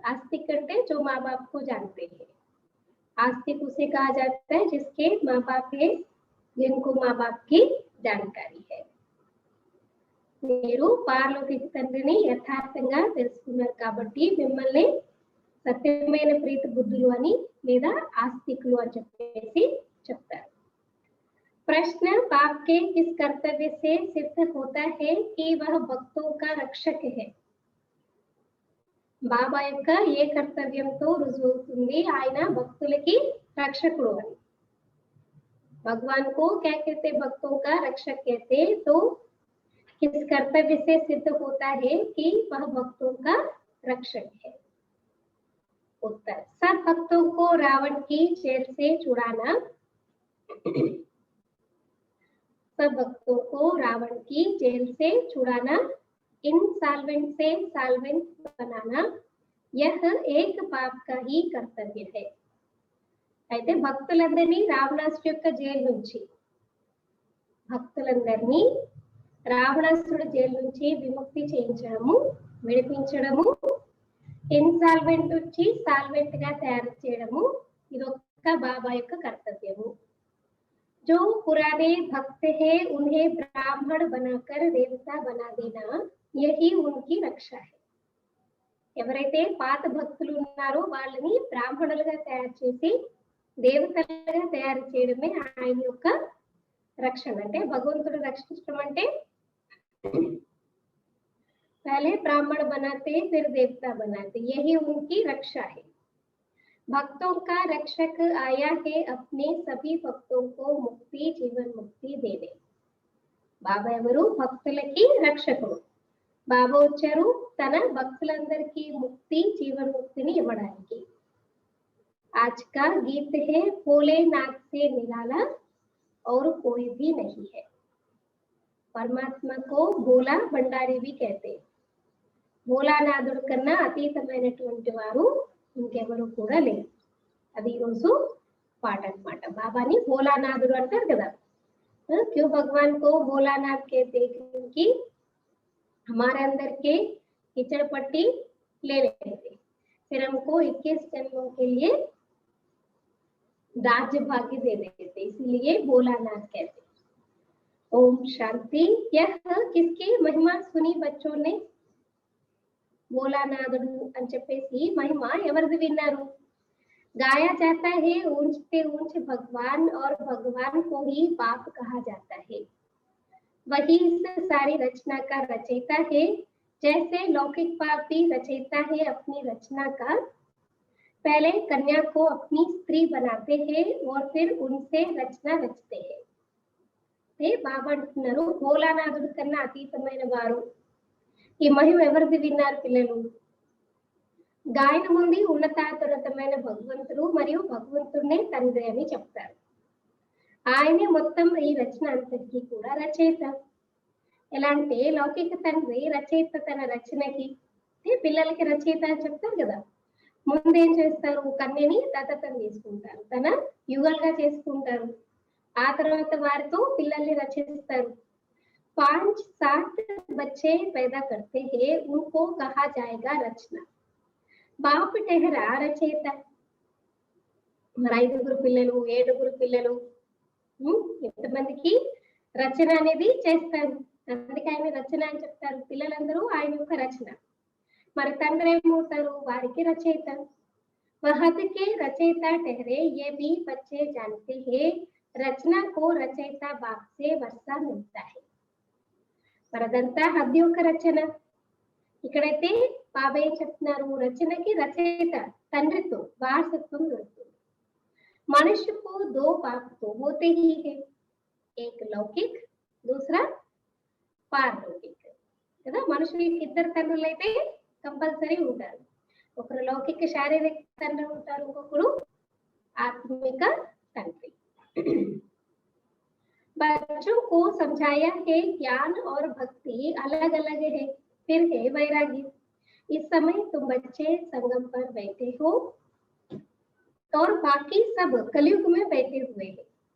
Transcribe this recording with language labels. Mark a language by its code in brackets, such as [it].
[hi] आस्तिक [te] అంటే [hi] जो माँ बाप को जानते हैं। आस्तिक उसे कहा जाता है जिसके माँ बाप है, जिनको माँ बाप की जानकारी है। [te] మీరు పారలౌకిక తండ్రిని యథార్థంగా తెలుసుకున్నారు కాబట్టి మిమ్మల్ని సత్యమైన ప్రీతి బుద్ధులు అని లేదా ఆస్తికులు అని చెప్పేసి చెప్తారు। [hi] प्रश्न, बाप के किस कर्तव्य से सिद्ध होता है कि वह भक्तों का रक्षक है? [te] బాబా యొక్క ఏ కర్తవ్యంతో రుజువుతుంది ఆయన భక్తులకి రక్షకుడు అని? [hi] भगवान को क्या कहते? भक्तों का रक्षक कहते। तो किस कर्तव्य से सिद्ध होता है कि वह भक्तों का रक्षक है? उत्तर, सब भक्तों को रावण की जेल से छुड़ाना, सब भक्तों को रावण की जेल से छुड़ाना, इनसॉल्वेंट से सॉल्वेंट बनाना, यह एक बाप का ही कर्तव्य है। [te] అయితే భక్తులందరినీ రావణాసుడి యొక్క జైలు నుంచి భక్తులందరినీ రావణాసుడి జైలు నుంచి విముక్తి చేయించడము, విడిపించడము, ఇన్సాల్వెంట్ నుంచి సాల్వెంట్ గా తయారు చేయడము ఇదొక్క బాబా యొక్క కర్తవ్యము। [hi] जो पुराने भक्त है उन्हें ब्राह्मण बनाकर देवता बना देना, यही उनकी रक्षा है। [te] ఎవరైతే పాత భక్తులు ఉన్నారో వాళ్ళని బ్రాహ్మణులుగా తయారు చేసి దేవతలుగా తయారు చేయడమే ఆయన యొక్క రక్షణ। అంటే భగవంతుడు రక్షించడం అంటే [hi] पहले ब्राह्मण बनाते फिर देवता बनाते, यही उनकी रक्षा है। भक्तों का रक्षक आया है अपने सभी भक्तों को मुक्ति जीवन मुक्ति देने। [te] బాబా ఎవరు? భక్తులకి రక్షకుడు। బాబా వచ్చారు తన భక్తులందరికీ ముక్తి జీవన్ ముక్తిని ఇవ్వడానికి। [hi] आज का गीत है भोलेनाथ से निराला और कोई भी नहीं है। परमात्मा को भोला भंडारी भी कहते। [te] భోలానాథుడు కన్నా అతీతమైనటువంటి వారు ఇంకెవరు కూడా లేరు। అది రోజు పాట అన్నమాట। బాబాని భోలానాథుడు అంటారు కదా। [hi] क्यों भगवान को भोलानाथ कहते? क्योंकि हमारे अंदर के कीचड़ पट्टी ले लेते थे, फिर हमको 21 जन्मों के लिए राज्य भाग्य दे देते थे, इसीलिए भोलानाथ कहते। ओम शांति। यह किसकी महिमा सुनी बच्चों ने? [te] భోలానాథుడు అని చెప్పేసి మహిమ ఎవరిది విన్నారు? [hi] गाया जाता है ऊंचते ऊंच भगवान और भगवान को ही बाप कहा जाता है। वही इस सारी रचना का रचयिता है, जैसे लौकिक बाप भी रचयिता है अपनी रचना का। पहले कन्या को अपनी स्त्री बनाते हैं और फिर उनसे रचना रचते हैं। [te] బాబా అంటున్నారు భోలానాథుడు కన్నా అతీతమైన వారు। ఈ మహిమ ఎవరిది విన్నారు పిల్లలు? గాయన ముందు ఉన్నతాతున్నతమైన భగవంతుడు మరియు భగవంతుడినే తండ్రి అని చెప్తారు। ఆయనే మొత్తం ఈ రచన అంతటికీ కూడా రచయిత। ఎలా అంటే లౌకిక తండ్రి రచయిత తన రచనకి, పిల్లలకి రచయిత అని చెప్తారు కదా। ముందేం చేస్తారు? కన్యని దత్తతం తీసుకుంటారు, తన యుగల్గా చేసుకుంటారు, ఆ తర్వాత వారితో పిల్లల్ని రచిస్తారు। [hi] 5-7 बच्चे पैदा करते हैं, उनको कहा जाएगा रचना। బాప్ టెహరా రచయిత। [te] మరి 5 పిల్లలు 7 పిల్లలు ఎంతమందికి రచన అనేది చేస్తారు, అందుకే ఆయన రచన అని చెప్తారు। పిల్లలందరూ ఆయన యొక్క రచన। మరి తండ్రి ఏమవుతారు? వారికి రచయిత. [hi] वहद के रचयिता ठहरे ये भी बच्चे जानते हैं, रचना को रचयिता बाप से वर्षा मिलता है. [te] మరదంతా హద్దు యొక్క రచన. ఇక్కడైతే బాబా ఏం చెప్తున్నారు? రచనకి రచయిత తండ్రితో వారసత్వం దొరుకుతుంది. [hi] मनुष्य को दो बाप तो होते ही है, एक लौकिक दूसरा पारलौकिक [te] కదా. మనుషులకి ఇద్దరు తండ్రులు అయితే కంపల్సరీ ఉంటారు. ఒకరు లౌకిక శారీరక తండ్రి ఉంటారు, ఇంకొకరు ఆత్మిక తండ్రి. [hi] बच्चों को समझाया है ज्ञान और भक्ति अलग अलग है, फिर है वैराग्य. इस समय तुम बच्चे संगम पर बैठे हो और बाकी सब कलयुग में बैठे हुए हैं.